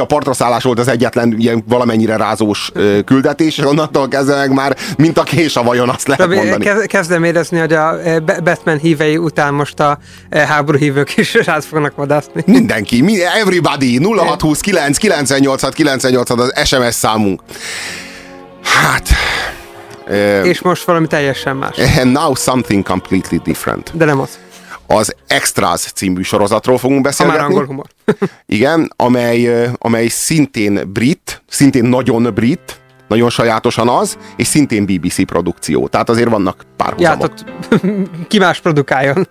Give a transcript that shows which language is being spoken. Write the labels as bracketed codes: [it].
[hu] A partraszállás volt az egyetlen ilyen valamennyire rázós küldetés, és onnantól kezdve meg már, mint a kés a vajon, azt lehet mondani. Kezdem érezni, hogy a Batman hívei után most a háború hívők is rád fognak vadászni. Mindenki, [en] everybody, [hu] 0629-986-986 az SMS számunk. Hát... És most valami teljesen más. [en] And now something completely different. [hu] De nem az. Az Extras című sorozatról fogunk beszélgetni. A már angol humor. Igen, amely szintén brit, szintén nagyon brit, nagyon sajátosan az, és szintén BBC produkció. Tehát azért vannak párhuzamok. Ki más produkáljon.